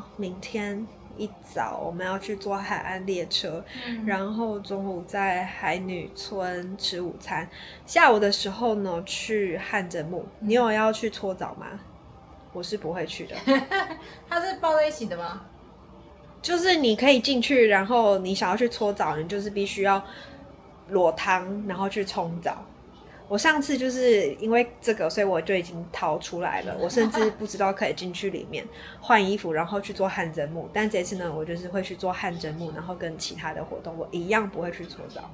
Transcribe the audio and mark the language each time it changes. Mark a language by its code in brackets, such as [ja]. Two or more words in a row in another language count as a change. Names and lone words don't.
[zh] 明天一早我們要去坐海岸列車，然後中午在海女村吃午餐，下午的時候呢去汗蒸幕。你有要去搓澡嗎？我是不會去的。它是包在一起的嗎？就是你可以進去，然後你想要去搓澡，你就是必須要裸湯，然後去沖澡。我上次就是因為這個，所以我就已經逃出來了。我甚至不知道可以進去裡面換衣服，然後去做汗蒸幕。但這次呢，我就是會去做汗蒸幕，然後跟其他的活動，我一樣不會去搓澡。